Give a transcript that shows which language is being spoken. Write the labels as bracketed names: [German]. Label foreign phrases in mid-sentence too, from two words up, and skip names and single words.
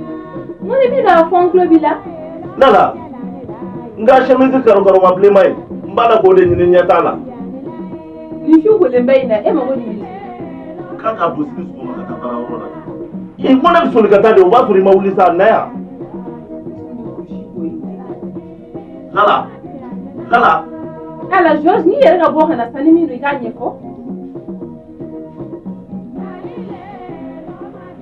[Bambara] N ko ni min don a fɔ n tulo b'i la. Lala, n ka chemise karokɔrɔma bilenma ye n b'a la k'o de ɲini ɲɛ t'a la. Nin su kolen bɛ in na e mago nin k'a ka don sini sɔgɔma ka taa baarayɔrɔ la. I ko ne bɛ soli ka taa de o b'a sɔrɔ i ma wuli sa Naya. Lala. Lala. Ala George ni yɛrɛ ka bɔ ka na sanni min don i k'a ɲɛfɔ.